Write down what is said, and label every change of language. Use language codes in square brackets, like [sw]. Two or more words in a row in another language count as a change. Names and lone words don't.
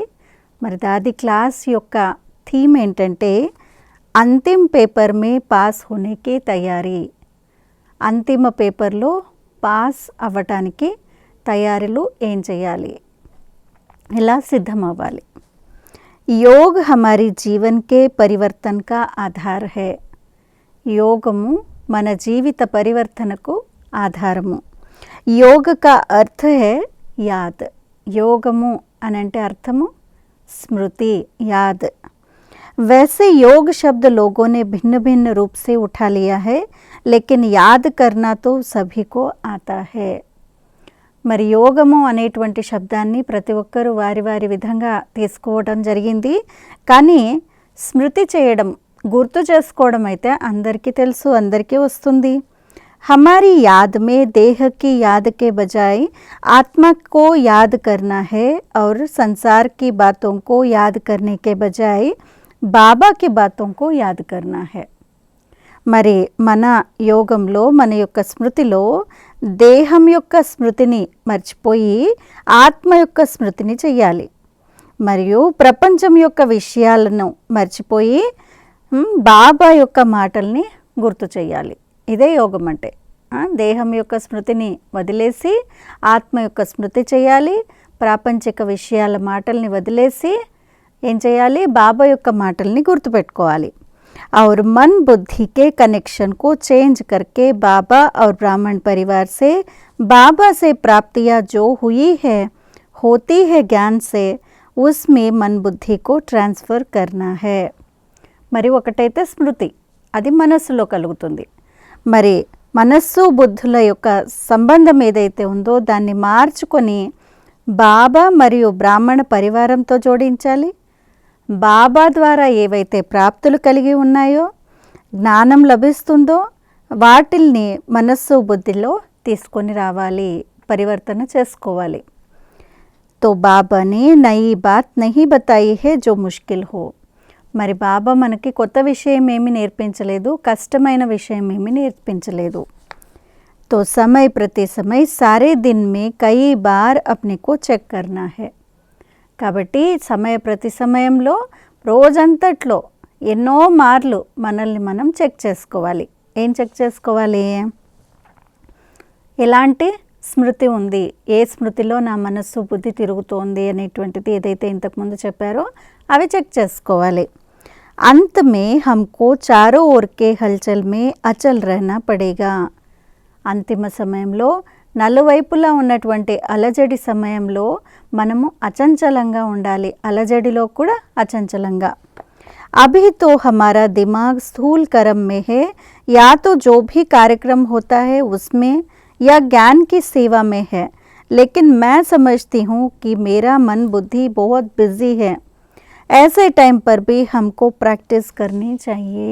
[te] మరి దాది క్లాస్ యొక్క థీమ్ ఏంటంటే [hi] अंतिम पेपर में पास होने की तैयारी. [te] అంతిమ పేపర్లో పాస్ అవ్వటానికి తయారీలు ఏం చేయాలి, ఎలా సిద్ధం అవ్వాలి. [hi] योग हमारी जीवन के परिवर्तन का आधार है. [te] యోగము మన జీవిత పరివర్తనకు ఆధారము. [hi] योग का अर्थ है याद. [te] యోగము అనంటే అర్థము స్మృతి, [hi] యాద్. वैसे योग शब्द लोगों ने भिन्न भिन्न रूप से उठा लिया है, लेकिन याद करना तो सभी को आता है. [te] మరి యోగము అనేటువంటి శబ్దాన్ని ప్రతి ఒక్కరూ వారి వారి విధంగా తీసుకోవడం జరిగింది. కానీ స్మృతి చేయడం, గుర్తు చేసుకోవడం అయితే అందరికీ తెలుసు, అందరికీ వస్తుంది. [hi] हमारी याद में देह की याद के बजाय आत्मा को याद करना है और संसार की बातों को याद करने के बजाय बाबा की बातों को याद करना है. [te] మరి మన యోగంలో, మన యొక్క స్మృతిలో దేహం యొక్క స్మృతిని మర్చిపోయి ఆత్మ యొక్క స్మృతిని చెయ్యాలి. మరియు ప్రపంచం యొక్క విషయాలను మర్చిపోయి బాబా యొక్క మాటల్ని గుర్తు చేయాలి. ఇదే యోగం అంటే. దేహం యొక్క స్మృతిని వదిలేసి ఆత్మ యొక్క స్మృతి చేయాలి. ప్రాపంచిక విషయాల మాటల్ని వదిలేసి ఏం చేయాలి, బాబా యొక్క మాటల్ని గుర్తుపెట్టుకోవాలి. [hi] और मन बुद्धि के कनेक्शन को चेंज करके बाबा और ब्राह्मण परिवार से बाबा से प्राप्तियाँ जो हुई है होती है ज्ञान से, उसमें मन बुद्धि को ट्रांसफ़र करना है. [te] మరి ఒకటైతే స్మృతి, అది మనస్సులో కలుగుతుంది. మరి మనస్సు బుద్ధుల యొక్క సంబంధం ఏదైతే ఉందో దాన్ని మార్చుకొని బాబా మరియు బ్రాహ్మణ పరివారంతో జోడించాలి. బాబా ద్వారా ఏవైతే ప్రాప్తులు కలిగి ఉన్నాయో, జ్ఞానం లభిస్తుందో వాటిల్ని మనస్సు బుద్ధిలో తీసుకొని రావాలి, పరివర్తన చేసుకోవాలి. [hi] तो बाबा ने नई बात नहीं बताई है जो मुश्किल हो. [te] మరి బాబా మనకి కొత్త విషయం ఏమీ నేర్పించలేదు, కష్టమైన విషయం ఏమీ నేర్పించలేదు. [hi] तो समय प्रति समय सारे दिन में कई बार अपने को चेक करना है. [te] కాబట్టి సమయ ప్రతి సమయంలో రోజంతట్లో ఎన్నో మార్లు మనల్ని మనం చెక్ చేసుకోవాలి. ఏం చెక్ చేసుకోవాలి? ఎలాంటి స్మృతి ఉంది, ఏ స్మృతిలో నా మనస్సు బుద్ధి తిరుగుతోంది అనేటువంటిది ఏదైతే ఇంతకుముందు చెప్పారో అవి చెక్ చేసుకోవాలి. [hi] अंत में हमको चारों ओर की हलचल में अचल रहना पड़ेगा. [te] అంతిమ సమయంలో నలువైపులా ఉన్నటువంటి అలజడి సమయంలో మనము అచంచలంగా ఉండాలి, అలజడిలో కూడా అచంచలంగా. [hi] अभी तो हमारा दिमाग स्थूल कर्म में है, या तो जो भी कार्यक्रम होता है उसमें या ज्ञान की सेवा में है, लेकिन मैं समझती हूँ कि मेरा मन बुद्धि बहुत बिजी है. ऐसे टाइम पर भी हमको प्रैक्टिस करनी चाहिए.